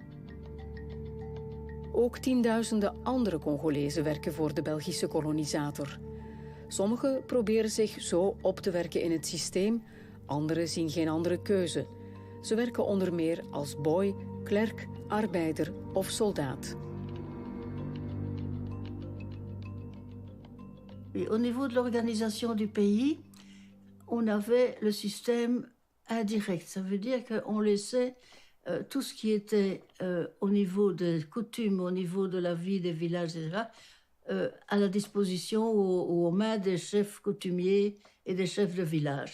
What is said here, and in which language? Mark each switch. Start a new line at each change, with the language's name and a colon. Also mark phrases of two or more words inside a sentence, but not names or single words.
Dutch: Ook tienduizenden andere Congolezen werken voor de Belgische kolonisator. Sommigen proberen zich zo op te werken in het systeem, anderen zien geen andere keuze. Ze werken onder meer als boy, klerk, arbeider of soldaat.
French: Au niveau de l'organisation du pays, on avait le système indirect. Ça veut dire qu'on laissait tout ce qui était au niveau des coutumes, au niveau de la vie des villages, etc., à la disposition ou aux mains des chefs coutumiers et des chefs de village.